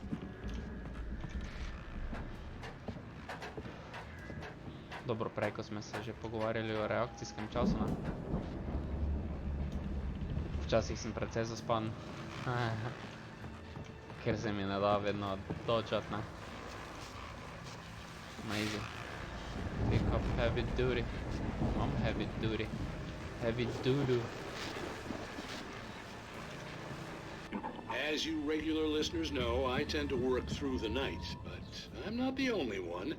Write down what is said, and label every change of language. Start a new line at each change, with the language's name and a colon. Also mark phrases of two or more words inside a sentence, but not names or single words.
Slovenian: Dobro, prej, ko smo se že pogovarjali o reakcijskem času, ne? Včasih sem precej zaspan. Ker se mi ne da vedno dočat, ne?
English: Amazing. Pick up heavy duty. I'm heavy duty. Heavy doo-doo. As you regular listeners know, I tend to work through the night, but I'm not the only one.